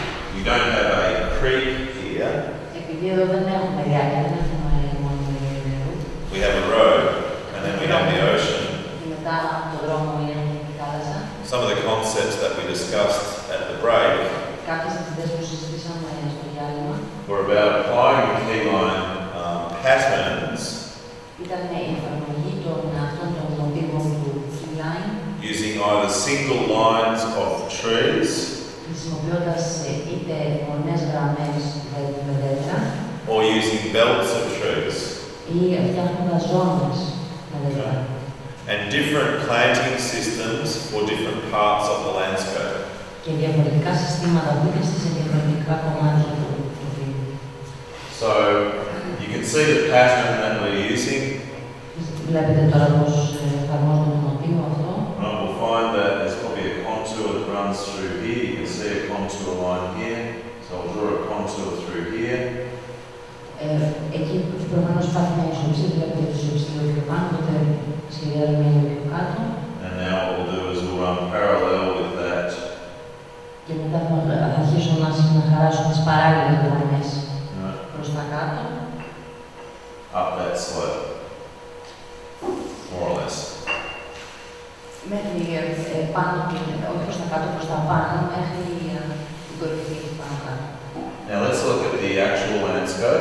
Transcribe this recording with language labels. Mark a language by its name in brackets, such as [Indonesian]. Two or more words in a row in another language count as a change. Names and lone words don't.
[English] you don't have a creek here. [Greek] Επειδή εδώ δεν έχουμε ριάκια, δεν έχουμε μόνο νερού. [English] We have a road, and then we have the ocean. [Greek] Και μετά από τον δρόμο είναι η θάλασσα. [English] Some of the concepts that we discussed at the break [Greek] Κάποιες ιδέες που συζητήσαμε στο διάλειμμα [English] were about applying the keyline patterns [Greek] ήταν η εφαρμογή αυτών των μοτίβων του keyline, [English] using either single lines of trees [Greek] χρησιμοποιώντας είτε μονές γραμμές με δέντρα [English] or using belts of trees. [Greek] ή φτιάχνοντας ζώνες με δέντρα. [English] And different planting systems for different parts of the landscape. [Greek] Και διαφορετικά συστήματα που είναι σε διαφορετικά κομμάτια του τοπίου. [English] So you can see the pattern that we're using. [Greek] Βλέπετε τώρα πώς εφαρμόζουμε το μοτίβο αυτό. [English] We'll find that there's probably a contour that runs through here. You can see a contour line here. So I'll draw a contour through here. [Greek] Εκεί προφανώς υπάρχει μια ισοψία, βλέπετε τη ισοψία πιο πάνω, τότε σχεδιάζουμε λίγο πιο κάτω. [English] And now what we'll do is we'll run parallel with that. [Greek] Και μετά θα αρχίσω να χαράσω τις παράλληλες γραμμές προς τα κάτω. [English] Up that slope, more or less. [Greek] Μέχρι πάνω, όχι προς τα κάτω, προς τα πάνω, μέχρι την κορυφή πάνω κάτω. [English] Now let's look at the actual landscape.